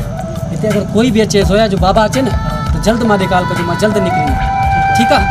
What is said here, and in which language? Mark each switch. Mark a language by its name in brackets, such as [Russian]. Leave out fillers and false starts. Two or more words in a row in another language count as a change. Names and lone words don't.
[Sindhi] हिते अगर कोई भी अचे, सोया जो बाबा अचे न तो जल्द मां कॉल कजो, मां जल्द निकरी, ठीक है?